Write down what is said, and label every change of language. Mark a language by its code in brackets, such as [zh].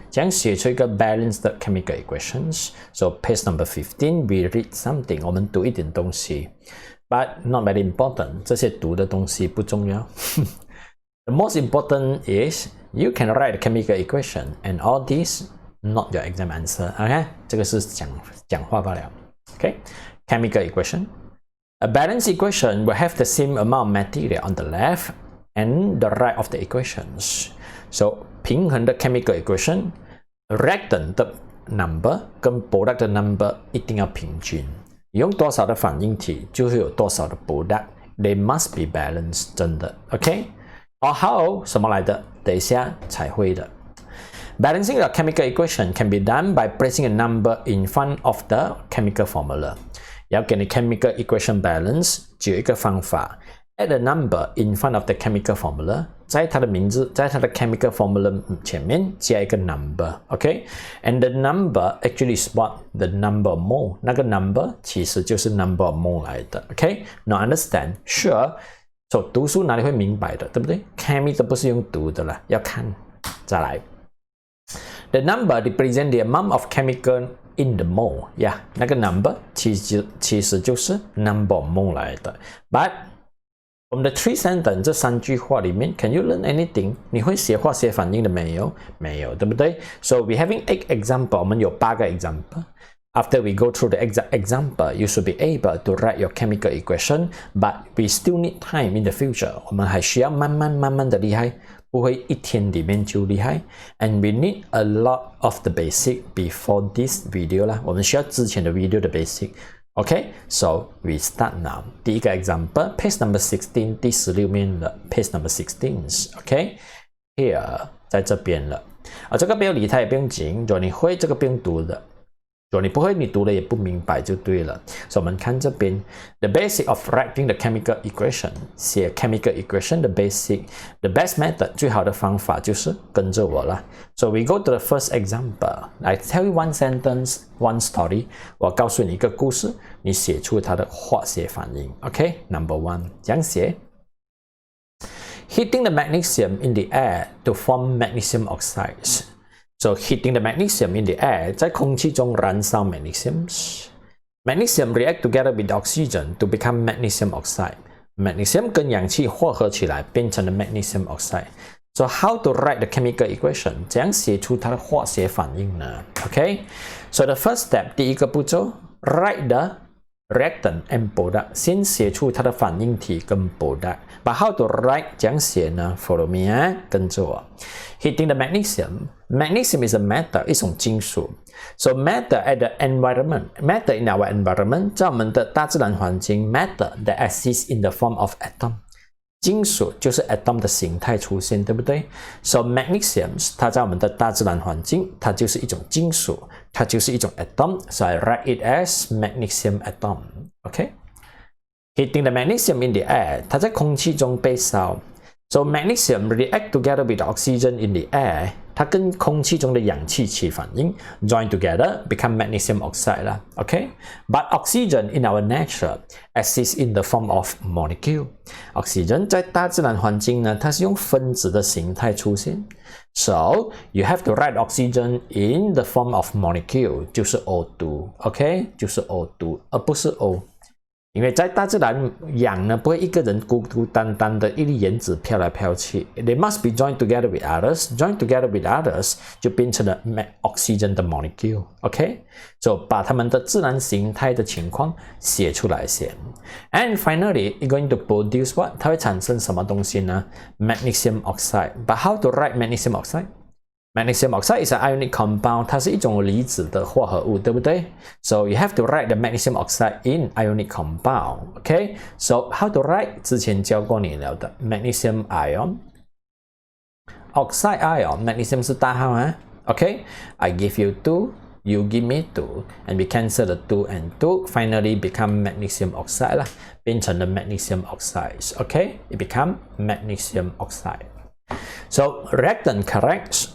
[zh] 将写出一个 [en] balanced chemical equations. So, page number 15, we read something. [zh] 我们读一点东西 [en] but not very important. [zh] 这些读的东西不重要。 [en] The most important is you can write a chemical equation, and all these not your exam answer. [zh] Okay, 这个是讲话罢了。 [en] Okay, chemical equation. A balanced equation will have the same amount of material on the left and the right of the equations. [zh] So 平衡的 chemical equation, reactant 的 number 跟 product 的 number 一定要平均。用多少的反应体就会有多少的 product. [en] They must be balanced. [zh] 真的 [en] ，OK？ how [zh] 什么来的？等一下才会的。 [en] Balancing a chemical equation can be done by placing a number in front of the chemical formula. [zh] 要给你 [en] chemical equation balance， [zh] 只有一个方法 [en] ，add a number in front of the chemical formula， [zh] 在它的名字，在它的 [en] chemical formula [zh] 前面加一个 [en] number，OK？ And the number actually is what? The number of mole。 [zh] 那个 number 其实就是 number of mole 来的 [en] ，OK？Now understand? Sure。 [zh] So 读书哪里会明白的，对不对 ？Chemistry 都不是用读的了，要看。再来。 [en] The number represents the amount of chemical in the mole. [zh] Yeah, 那个 number 其实就是 number of mole 来的。 [en] But from the three sentences [zh] 这三句话里面 [en] ，Can you learn anything？ [zh] 你会写化学反应的没有？没有，对不对 [en] ？So we having 8 example， [zh] 我们有8个 [en] example。 After we go through the exact example, you should be able to write your chemical equation, but we still need time in the future. [zh] 我们还需要慢慢的厉害。不会一天里面就厉害 ， [en] and we need a lot of the basic before this video [zh] 啦。我们需要之前的 [en] video 的 basic。Okay, so we start now. [zh] 第一个 [en] example, page number 16, [zh] 第16面的 [en] page number 16。Okay, here [zh] 在这边了。这个不要理它也不用紧，如果你会这个不用读的。如果你不会，你读了也不明白就对了。所以我们看这边 [en] ，the basic of writing the chemical equation， 写 chemical equation 的 basic，the best method [zh] 最好的方法就是跟着我啦。 [en] So we go to the first example. I tell you one sentence, one story. [zh] 我告诉你一个故事，你写出它的化学反应。 [en] OK, number one， [zh] 这样写。 [en] Heating the magnesium in the air to form magnesium oxides. So heating the magnesium in the air， [zh] 在空气中燃烧 [en] magnesium。Magnesium react together with oxygen to become magnesium oxide. [zh] Magnesium 跟氧气混合起来变成了 magnesium oxide. [en] So how to write the chemical equation？ [zh] 怎样写出它的化学反应呢 ？Okay. [en] So the first step， [zh] 第一个步骤 [en] ，write the reactant and product， [zh] 先写出它的反应体跟 [en] product。But how to write？ [zh] 怎样写呢 ？ [en] Follow me [zh] 啊，跟着我。 [en] Heating the magnesium。Magnesium is a metal， [zh] 一种金属。 [en] So matter at the environment， matter in our environment， [zh] 在我们的大自然环境 [en] ，matter that exists in the form of atom。 [zh] 金属就是 atom 的形态出现，对不对 ？So magnesium， 它在我们的大自然环境，它就是一种金属，它就是一种 atom。 [en] So I write it as magnesium atom。 [zh] Okay。 [en] Heating the magnesium in the air， [zh] 它在空气中被烧。 [en] So magnesium react together with oxygen in the air， [zh] 它跟空气中的氧气起反应 [en] ，join together become magnesium oxide 啦 ，OK？ But oxygen in our nature exists in the form of molecule。 [zh] oxygen 在大自然环境呢，它是用分子的形态出现。 [en] So you have to write oxygen in the form of molecule， 就是 O2，OK？ [zh] 就是 O2， 而不是 O。因为在大自然，氧呢不会一个人孤孤单单的一粒原子飘来飘去 [en] ，they must be joined together with others，joined together with others [zh] 就变成了 [en] oxygen 的 molecule，OK？So [zh] 把它们的自然形态的情况写出来先 [en] ，and finally it's going to produce what？ [zh] 它会产生什么东西呢 [en] ？Magnesium oxide。But how to write magnesium oxide？Magnesium oxide is an ionic compound， [zh] 它是一种离子的化合物，对不对 [en] ？So you have to write the magnesium oxide in ionic compound，OK？ So how to write？ [zh] 之前教过你了的 [en] magnesium ion，oxide ion，magnesium [zh] 是大号啊 [en] ，OK？I give you 2，you give me 2，and we cancel the 2 and 2，finally become magnesium oxide 啦， [zh] 变成了 [en] magnesium oxides，OK？It become magnesium oxide。So reactant corrects